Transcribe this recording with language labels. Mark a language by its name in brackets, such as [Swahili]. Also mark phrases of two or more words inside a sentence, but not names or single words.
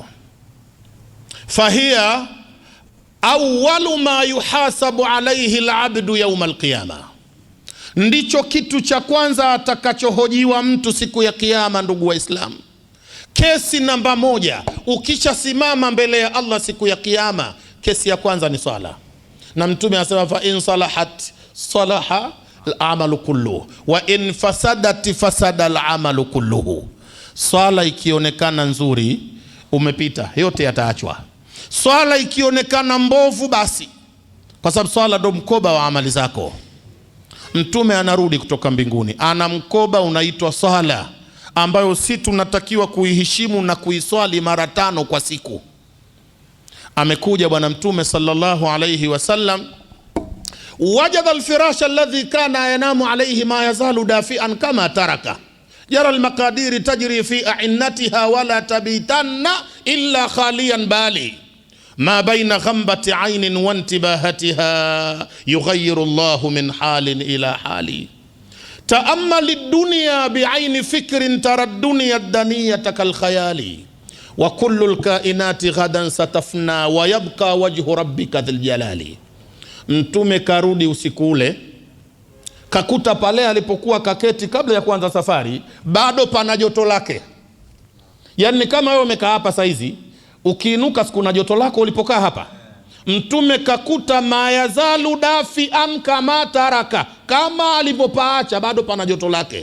[Arabic] فهي أول ما يحاسب عليه العبد يوم القيامة, [Swahili] ndicho kitu cha kwanza atakachohojiwa mtu siku ya kiyama. Ndugu wa Islam, kesi namba moja ukishasimama mbele ya Allah siku ya kiyama, kesi ya kwanza ni swala. Na Mtume anasema [Arabic] فإن صلحت صلح العمل كله وإن فسدت فسد العمل كله. [Swahili] Swala ikionekana nzuri, umepita, yote yataachwa. Swala ikionekana mbovu, basi, kwa sababu swala ndo mkoba wa amali zako. Mtume anarudi kutoka mbinguni, ana mkoba unaitwa swala, ambayo si tunatakiwa kuiheshimu na kuiswali mara 5 kwa siku. Amekuja bwana Mtume [Arabic] صلى الله عليه وسلم وجد الفراش الذي كان ينام عليه ما يزال دافئا كما ترك يرى المقادير تجري في أعنتها ولا تبيتن إلا خاليا بل ما بين غمضة عين وانتباهتها يغير الله من حال إلى حال تأمل الدنيا بعين فكر ترى الدنيا الدنية كالخيال وكل الكائنات غدا ستفنى ويبقى وجه ربك ذي الجلال. [Swahili] Mtume karudi usiku ule, kakuta pale alipokuwa kaketi kabla ya kuanza safari bado pana joto lake. Yani kama wewe umekaa hapa saizi, ukiinuka siku na joto lako ulipokaa hapa. Mtume kakuta [Arabic] ما يزال دافئا كما ترك, [Swahili] kama alipopaacha bado pana joto lake.